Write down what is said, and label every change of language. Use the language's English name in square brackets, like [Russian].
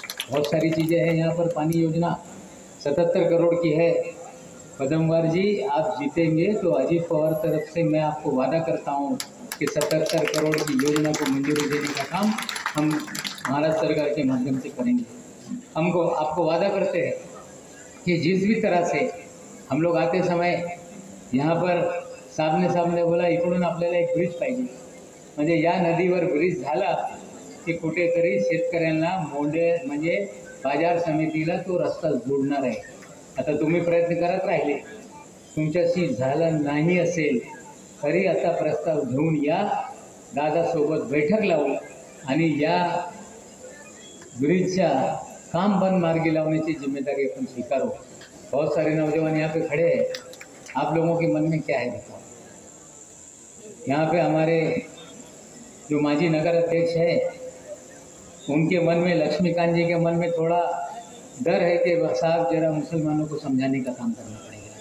[Hindi] बहुत सारी चीज़ें हैं यहाँ पर। पानी योजना 77 करोड़ की है। पदमवार जी, आप जीतेंगे तो अजीत पवार तरफ से मैं आपको वादा करता हूँ कि 77 करोड़ की योजना को मंजूरी देने का काम हम महाराष्ट्र सरकार के माध्यम से करेंगे। हमको आपको वादा करते हैं कि जिस भी तरह से हम लोग आते समय यहाँ पर सामने बोला [Marathi] इकडून आपल्याला एक ब्रिज पाहिजे, म्हणजे या नदीवर ब्रिज झाला की कुठेतरी शेतकऱ्यांना म्हणजे बाजार समितीला तो रस्ता जोडणार आहे। आता तुम्ही प्रयत्न करत राहिले, तुमच्याशी झालं नाही असेल तरी आता प्रस्ताव घेऊन या, दादासोबत बैठक लावू आणि या ब्रिजच्या काम बंद मार्गी लावण्याची जिम्मेदारी अपन स्वीकारो। [Hindi] बहुत सारे नौजवान यहाँ पे खड़े हैं, आप लोगों के मन में क्या है बताओ। यहाँ पे हमारे जो माजी नगर अध्यक्ष है, उनके मन में, लक्ष्मीकांत जी के मन में थोड़ा डर है कि साहब जरा मुसलमानों को समझाने का काम करना पड़ेगा।